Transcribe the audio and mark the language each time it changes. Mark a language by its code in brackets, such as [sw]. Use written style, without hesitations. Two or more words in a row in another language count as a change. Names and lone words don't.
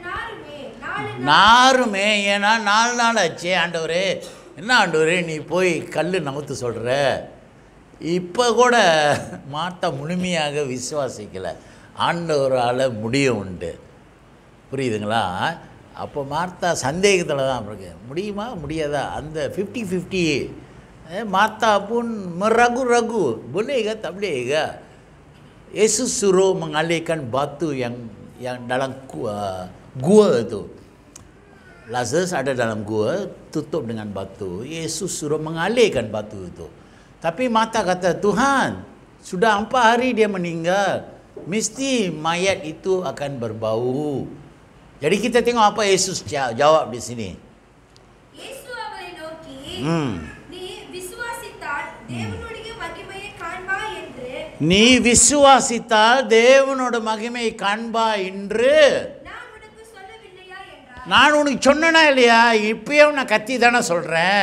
[ta] நாருமே, ஏன்னா 4 நாள் ஆச்சு ஆண்டவரே, என்ன ஆண்டவரே நீ போய் கல் நகர்த்து சொல்கிற. இப்போ கூட மார்த்தா முழுமையாக விசுவாசிக்கலை, ஆண்டவரால் முடியும் உண்டு, புரியுதுங்களா. அப்போ மார்த்தா சந்தேகத்தில் தான் இருக்கு, முடியுமா முடியாதா, அந்த 50-50. [ms] மார்த்தா pun meragu-ragu, bolehkah tak bolehkah. Yesus suruh mengalihkan batu yang dalam gua itu. Lazarus ada dalam gua, tutup dengan batu. Yesus suruh mengalihkan batu itu. Tapi Martha kata, Tuhan, sudah 4 hari dia meninggal, mesti mayat itu akan berbau. Jadi kita tengok apa Yesus jawab di sini. [ta] Yesus அவரை நோக்கி, நீ விசுவாசித்தால் தேவனுடைய மகிமையை காண்பாய் என்று. நீ விசுவாசித்தால் தேவனோட மகிமையை காண்பாய் என்று நான் உனக்கு சொன்னேனா இல்லையா? இப்பயும் நான் கத்தி தானே சொல்கிறேன்.